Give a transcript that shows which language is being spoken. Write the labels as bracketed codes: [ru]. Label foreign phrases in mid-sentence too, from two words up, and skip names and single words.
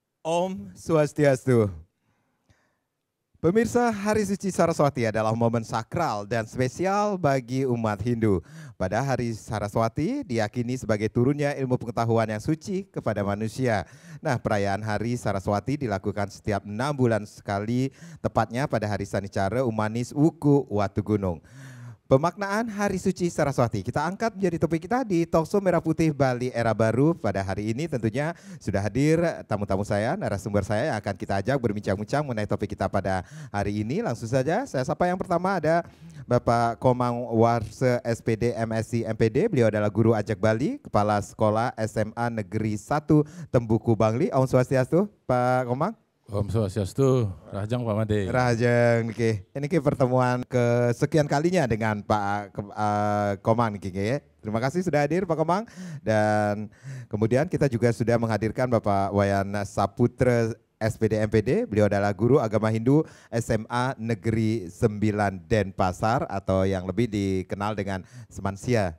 [sa] Om Swastiastu. [id] Pemirsa, Hari Suci Saraswati adalah momen sakral dan spesial bagi umat Hindu. Pada Hari Saraswati diyakini sebagai turunnya ilmu pengetahuan yang suci kepada manusia. Nah, perayaan Hari Saraswati dilakukan setiap 6 bulan sekali, tepatnya pada Hari Sanicara Umanis Wuku Watu Gunung. Pemaknaan Hari Suci Saraswati kita angkat menjadi topik kita di Talkshow Merah Putih Bali Era Baru. Pada hari ini tentunya sudah hadir tamu-tamu saya, narasumber saya yang akan kita ajak berbincang-bincang mengenai topik kita pada hari ini. Langsung saja saya sapa yang pertama ada Bapak Komang Warse SPD MSc MPD. Beliau adalah guru ajak Bali, Kepala Sekolah SMA Negeri 1 Tembuku Bangli. [sa] Om Swastiastu, [id] Pak Komang. [sa] Om Swastiastu, [id] Rahajang Pak Made. Rahajang, ini pertemuan kesekian kalinya dengan Pak Komang. Terima kasih sudah hadir Pak Komang. Dan kemudian kita juga sudah menghadirkan Bapak Wayan Saputra SPD MPD. Beliau adalah guru agama Hindu SMA Negeri 9 Denpasar atau yang lebih dikenal dengan Semansia.